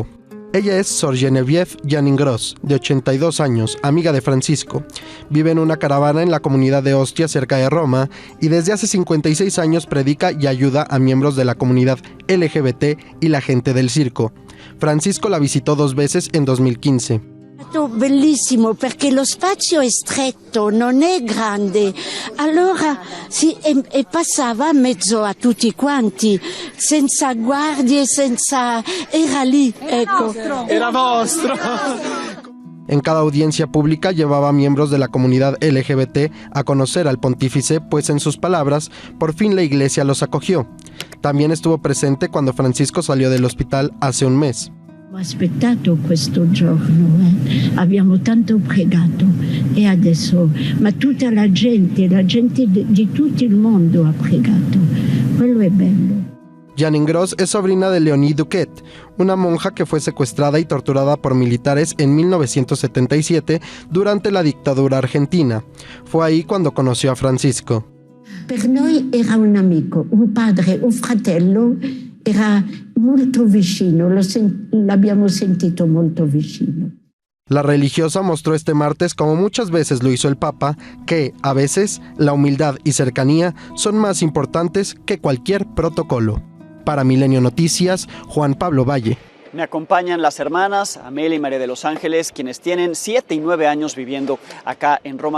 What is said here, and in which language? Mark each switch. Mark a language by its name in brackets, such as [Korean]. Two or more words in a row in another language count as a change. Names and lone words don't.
[Spanish] Ella es Sor Geneviève Janingros, de 82 años, amiga de Francisco. Vive en una caravana en la comunidad de Ostia, cerca de Roma, y desde hace 56 años predica y ayuda a miembros de la comunidad LGBT y la gente del circo. Francisco la visitó 2 veces en 2015. [Italian] Bellissimo perché lo spazio è stretto, non è grande, allora e passava in mezzo a tutti quanti, senza guardie, era lì, ecco. Era vostro. [Spanish] En cada audiencia pública llevaba a miembros de la comunidad LGBT a conocer al pontífice, pues en sus palabras, por fin la iglesia los acogió. También estuvo presente cuando Francisco salió del hospital hace un mes. [Italian] Ho aspettato questo giorno, abbiamo tanto pregato e adesso, ma tutta la gente di tutto il mondo ha pregato, quello è bello. [Spanish] Janingros es sobrina de Léonie Duquet, una monja que fue secuestrada y torturada por militares en 1977 durante la dictadura argentina. Fue ahí cuando conoció a Francisco. [Italian] Per noi era un amico, un padre, un fratello, era molto vicino, l'abbiamo sentito molto vicino. [Spanish] La religiosa mostró este martes, como muchas veces lo hizo el Papa, que, a veces, la humildad y cercanía son más importantes que cualquier protocolo. Para Milenio Noticias, Juan Pablo Valle. Me acompañan las hermanas Amelia y María de los Ángeles, quienes tienen 7 y 9 años viviendo acá en Roma.